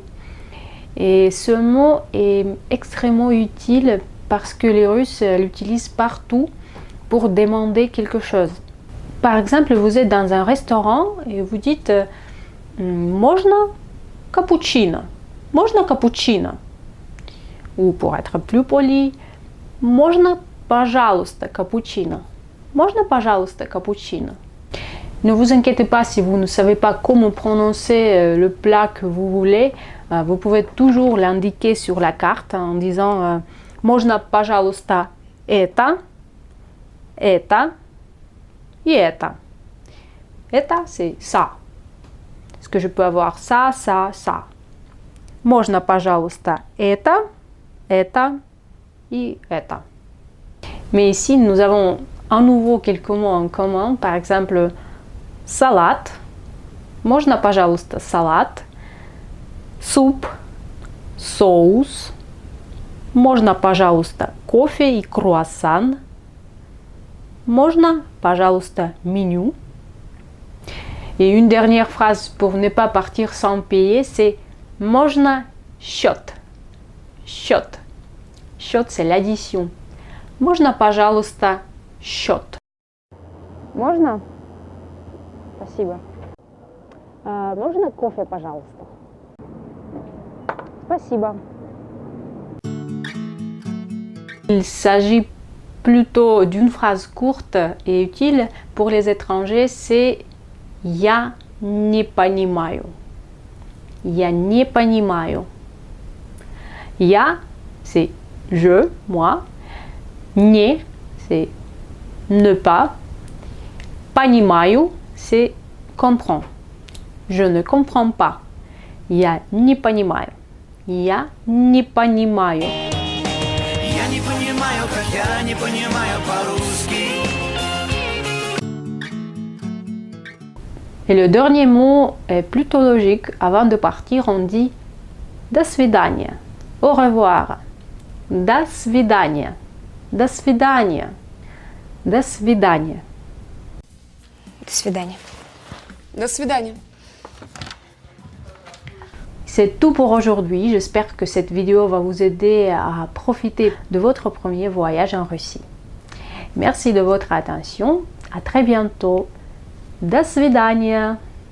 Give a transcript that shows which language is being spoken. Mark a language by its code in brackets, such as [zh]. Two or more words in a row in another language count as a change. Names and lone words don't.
[fr] Et ce mot est extrêmement utile parce que les Russes l'utilisent partout pour demander quelque chose. Par exemple, vous êtes dans un restaurant et vous dites [ru] можно cappuccino. Можно cappuccino. [fr] Ou pour être plus poli, [ru] можно пожалуйста cappuccino. Можно, пожалуйста, cappuccino. [fr] Ne vous inquiétez pas si vous ne savez pas comment prononcer le plat que vous voulez. Vous pouvez toujours l'indiquer sur la carte en disant [ru] можно, пожалуйста, это [fr] et это. [ru] Это, [fr] c'est ça. Est-ce que je peux avoir ça, ça, ça? [ru] Можно, пожалуйста, это et это. [fr] Mais ici, nous avons à nouveau quelques mots en commun. Par exemple, [ru] салат. Можно, пожалуйста, салат. Суп. Соус. Можно, пожалуйста, кофе и круассан. Можно, пожалуйста, меню. [fr] Et une dernière phrase pour ne pas partir sans payer, c'est [ru] можно счет. Счет. Счет, [fr] c'est l'addition. [ru] Можно, пожалуйста, счет. Можно? Спасибо. Можно кофе, пожалуйста? Спасибо. [fr] Il s'agit plutôt d'une phrase courte et utile pour les étrangers, c'est [ru] Я не понимаю. Я не понимаю. Я, [fr] c'est je, moi. Не, c'est ne pas. Понимаю, c'est comprends. Je ne comprends pas. [ru] Я не понимаю. Я не понимаю. Я не понимаю, как я не понимаю по-русски. [fr] Et le dernier mot est plutôt logique. Avant de partir, on dit [ru] До свидания. [fr] Au revoir. [ru] До свидания. До свидания. До свидания. До свидания. До свидания. [fr] C'est tout pour aujourd'hui. J'espère que cette vidéo va vous aider à profiter de votre premier voyage en Russie. Merci de votre attention. À très bientôt. [ru] До свидания.